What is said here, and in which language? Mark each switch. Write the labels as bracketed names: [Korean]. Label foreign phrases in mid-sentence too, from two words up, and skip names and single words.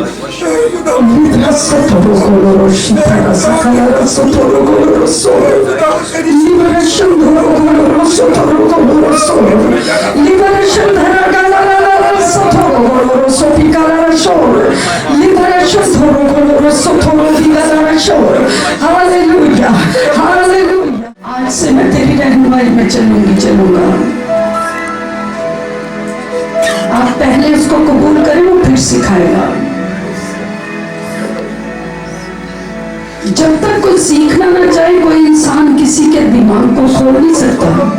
[Hindi] Libra sotoro koloro shitara sakala sotoro koloro soro. Libra shandoro koloro sotoro koloro soro. Libra shandara galala sotoro koloro sopikala soro. Libra shandoro koloro sotoro digala soro. Hallelujah, hallelujah. आज से मैं तेरी रहनुमाई में चलूंगा। आप पहले उसको कबूल करें, वो फिर सिखाएगा। जब तक कोई सीखना ना चाहे, कोई इंसान किसी के दिमाग को खोल नहीं सकता।